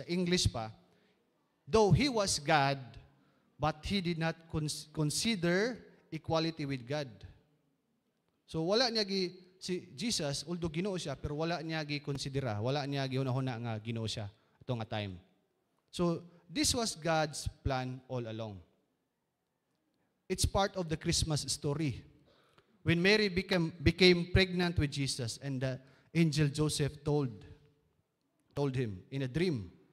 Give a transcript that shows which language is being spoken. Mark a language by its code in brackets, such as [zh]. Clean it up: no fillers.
[ceb] Sa English pa, [en] though he was God, but he did not consider equality with God. [ceb] So wala niya si Jesus, although Ginoo siya, pero wala niya konsidera, wala niya hunahuna nga Ginoo siya ato nga time. [en] So this was God's plan all along. It's part of the Christmas story. When Mary became pregnant with Jesus and the angel Joseph told him in a dream.